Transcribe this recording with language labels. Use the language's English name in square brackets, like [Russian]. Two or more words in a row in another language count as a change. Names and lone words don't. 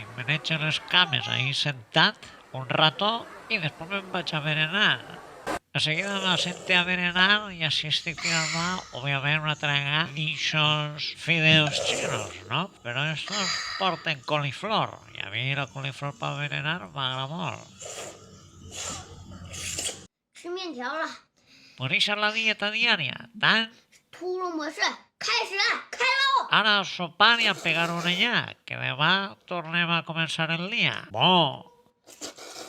[Catalan] Me n'eig a les cames ahí sentat un rato i després me'n vaig a berenar. De seguida me senté a berenar i així estic tirant-me, òbviament, una traga d'ixos [Spanish] fideos chinos, [Catalan] no? Però estos porten coliflor i a mi la coliflor per berenar m'agrada molt. [Chinese] 吃面条了， [Catalan] Pues això és la dieta diària, tant? [Chinese] 秃噜模式开始，开喽！ [Catalan] Ara a sopar i a pegar un enllaç, que demà tornem a començar el dia. Bo!